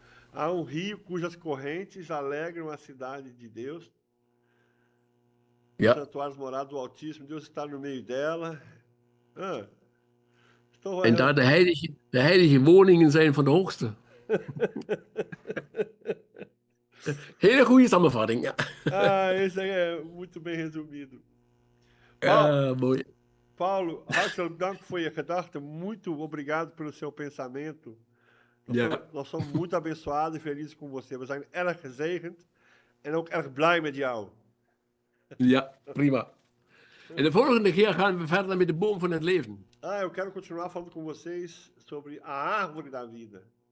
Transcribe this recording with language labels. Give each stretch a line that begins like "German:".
Portuguese: Há um rio cujas correntes alegram a cidade de Deus.
Dutch: Ja.
Portuguese: Santuários morados do Altíssimo, Deus está no meio dela.
Dutch: En daar de heilige woningen zijn van de Hoogste. Hele goede samenvatting, ja.
Portuguese: Esse é muito bem resumido.
Dutch: Mooi. Paulo, hartelijk dank voor je gedachten.
Portuguese: Muito obrigado pelo seu pensamento. Nós somos muito abençoados e felizes com você.
Dutch: We zijn erg gezegend en ook erg blij met jou. Ja, prima. En de volgende keer gaan we verder met de boom van het leven.
Portuguese: Eu quero continuar falando com vocês sobre a árvore da vida.